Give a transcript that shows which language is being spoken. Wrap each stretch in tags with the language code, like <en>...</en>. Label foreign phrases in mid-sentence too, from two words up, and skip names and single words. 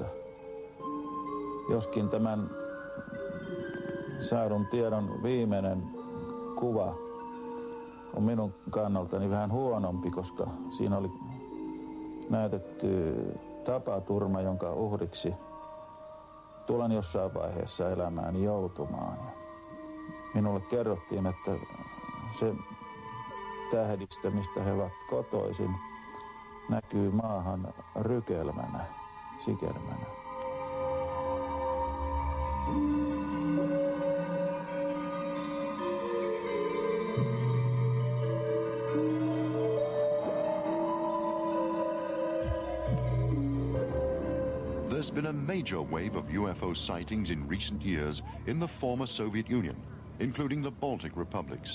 <fi>Joskin tämän saadun tiedon viimeinen kuva on minun kannaltani vähän huonompi, koska siinä oli näytetty tapaturma, jonka uhriksi tulen jossain vaiheessa elämääni joutumaan. minulle kerrottiin, että se tähdistö, mistä he ovat kotoisin, näkyy maahan rykelmänä, sikermänä.</fi> <en>There's been a major wave of UFO sightings in recent years in the former Soviet Union, including the Baltic republics.</en>